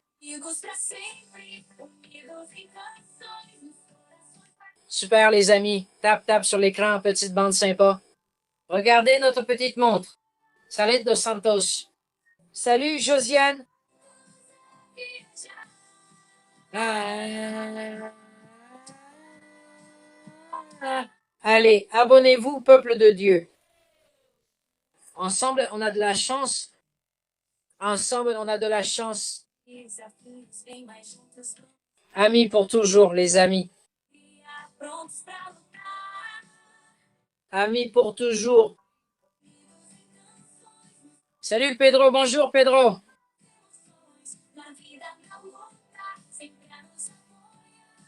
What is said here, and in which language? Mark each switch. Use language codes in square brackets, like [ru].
[pt] Amigos pra sempre, unidos em canções, nos corações. [fr] Super les amis. Tap, tap sur l'écran, petite bande sympa. Regardez notre petite montre. Salut Dos Santos. Salut Josiane. Ah. Allez, abonnez-vous, peuple de Dieu. Ensemble, on a de la chance. Ensemble, on a de la chance. [pt] Desafios bem mais juntos, [fr] Amis pour toujours, les amis. [pt] prontos pra lutar. [fr] Amis pour toujours. Salut Pedro, bonjour Pedro. [pt] Na vida, na luta, sempre a nos apoiar.